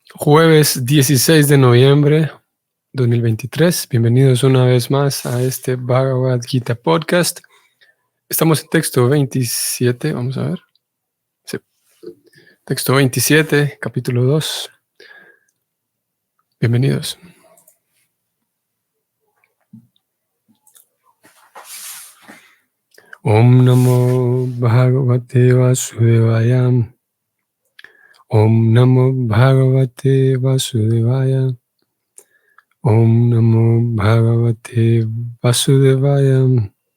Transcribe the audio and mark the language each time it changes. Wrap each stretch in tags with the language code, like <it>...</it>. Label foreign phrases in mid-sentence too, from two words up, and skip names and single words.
<es>Jueves 16 de noviembre 2023. Bienvenidos una vez más a este Bhagavad Gita Podcast. Estamos en texto 27, vamos a ver. Sí. Texto 27, capítulo 2. Bienvenidos.</es> <sa>Om Namo Bhagavate Vasudevaya. Om Namo Bhagavate Vasudevaya. Om Namo Bhagavate Vasudevaya.</sa>